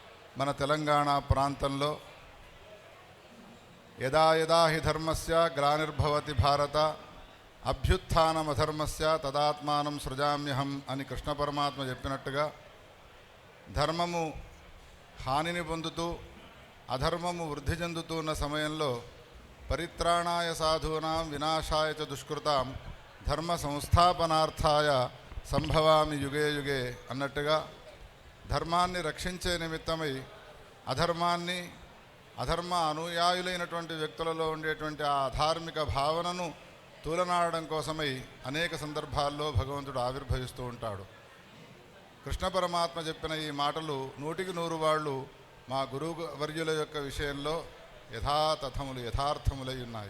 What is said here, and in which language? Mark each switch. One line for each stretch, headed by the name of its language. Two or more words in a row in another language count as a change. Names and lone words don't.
Telugu: మన తెలంగాణ ప్రాంతంలో
Sanskrit: యదా యదా హి ధర్మస్య గ్లానిర్భవతి భారత అభ్యుత్థానమధర్మస్య తదాత్మానం సృజామ్యహం
Telugu: అని కృష్ణ పరమాత్మ చెప్పినట్టుగా ధర్మము హానిని పొందుతూ అధర్మము వృద్ధి చెందుతూ ఉన్న సమయంలో
Sanskrit: పరిత్రాణాయ సాధూనాం వినాశాయ చ దుష్కృతాం ధర్మ సంస్థాపనార్థాయ సంభవామి యుగే యుగే
Telugu: అన్నట్టుగా ధర్మాన్ని రక్షించే నిమిత్తమై అధర్మ అనుయాయులైనటువంటి వ్యక్తులలో ఉండేటువంటి ఆ ధార్మిక భావనను తూలనాడడం కోసమై అనేక సందర్భాల్లో భగవంతుడు ఆవిర్భవిస్తూ ఉంటాడు. కృష్ణ పరమాత్మ చెప్పిన ఈ మాటలు 100కి 100 వాళ్ళు మా గురువు వర్యుల యొక్క విషయంలో యథార్థములై ఉన్నాయి.